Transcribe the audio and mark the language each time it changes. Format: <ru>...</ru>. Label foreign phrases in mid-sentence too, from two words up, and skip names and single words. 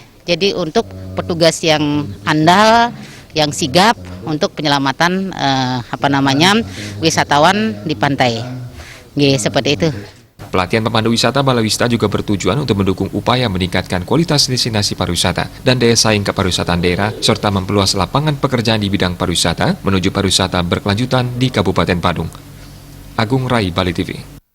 <id>Jadi untuk petugas yang andal, yang sigap untuk penyelamatan wisatawan di pantai. Seperti itu. Pelatihan pemandu wisata Balawista juga bertujuan untuk mendukung upaya meningkatkan kualitas destinasi pariwisata dan daya saing kepariwisataan daerah serta memperluas lapangan pekerjaan di bidang pariwisata menuju pariwisata berkelanjutan di Kabupaten Badung. Agung Rai, Bali TV.</id>